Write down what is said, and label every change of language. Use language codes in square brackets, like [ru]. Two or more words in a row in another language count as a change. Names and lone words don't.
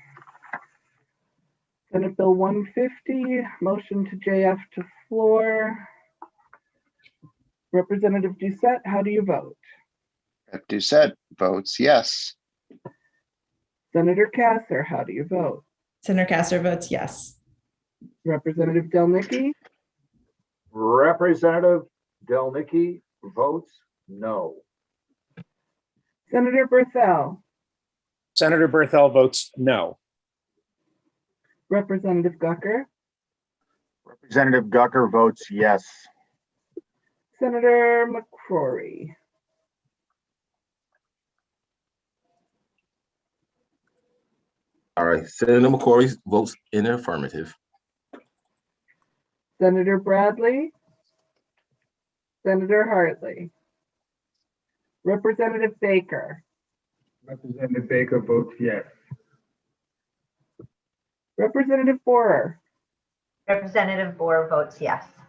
[en] Senate Bill 150, motion to JF to floor. Representative Doucette, how do you vote? Rep. Doucette votes yes. Senator Kasser, how do you vote? Senator Kasser votes yes. Representative Delnicki, Representative Delnicki votes no. Senator Berthel, Senator Berthel votes no. Representative Gucker, Representative Gucker votes yes. Senator McCrory, All right, Senator McCory votes in the affirmative. Senator Bradley, Senator Hartley, Representative Baker, Representative Baker votes yes. Representative Borer, Representative Boer votes yes.